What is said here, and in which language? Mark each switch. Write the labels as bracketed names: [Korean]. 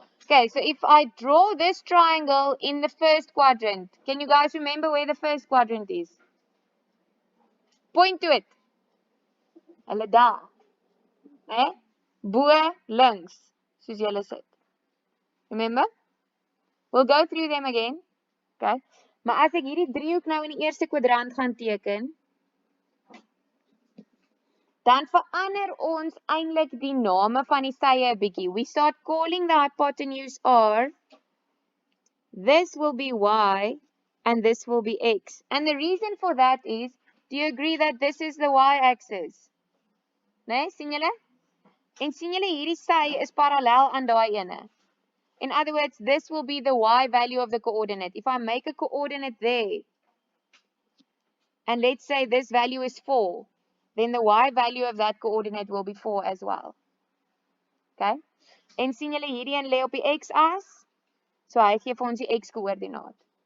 [English] Okay, so if I draw this triangle in the first quadrant, can you guys remember where the first quadrant is? Point to it. [Afrikaans] Hulle daar. [English] Nee? [Afrikaans] Bo links, soos julle sit. Remember? [English] We'll go through them again. Okay. [Afrikaans] Maar as ek hierdie driehoek nou in die eerste kwadrant gaan teken, dan verander ons eintlik die name van die sye 'n bietjie. [English] We start calling the hypotenuse R. This will be Y and this will be X. And the reason for that is, do you agree that this is the Y axis? [Afrikaans] Nee, sien julle? En sien julle hierdie sy is parallel aan daai ene. [English] In other words, this will be the Y value of the coordinate. If I make a coordinate there, and let's say this value is 4, then the Y value of that coordinate will be 4 as well. [Afrikaans] Okay? En sien julle hierdie een lê op die X-as? So hy gee vir ons die X-koördinaat.